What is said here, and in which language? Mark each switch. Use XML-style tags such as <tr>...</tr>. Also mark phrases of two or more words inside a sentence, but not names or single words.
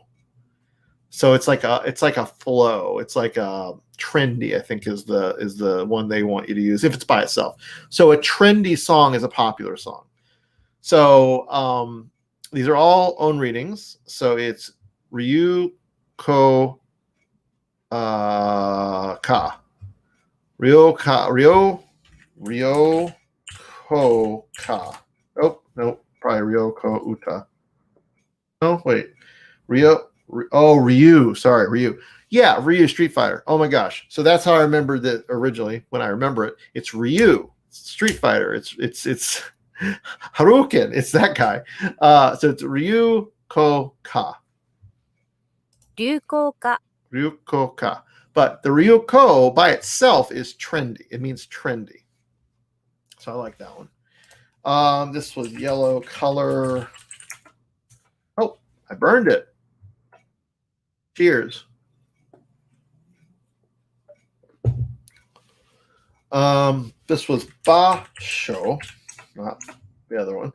<en>So it's like a flow. It's like a trendy, I think is the one they want you to use if it's by itself. So a trendy song is a popular song. So these are all own readings. So it's Ryu Ko Ka. Ryo Ko Ka. Oh, no, probably Ryo Ko Uta. No, wait. Ryu. Sorry, Ryu. Yeah, Ryu Street Fighter. Oh my gosh. So that's how I remembered that originally. When I remember it, it's Ryu Street Fighter. It's Haruken. It's that guy. So it's Ryu Ko Ka.</en> <ja>流行歌</ja> <en>Ryuko Ka. But the Ryuko by itself is trendy. It means trendy. So I like that one. This was yellow color. Oh, I burned it. Cheers. This was Basho, not the other one.</en>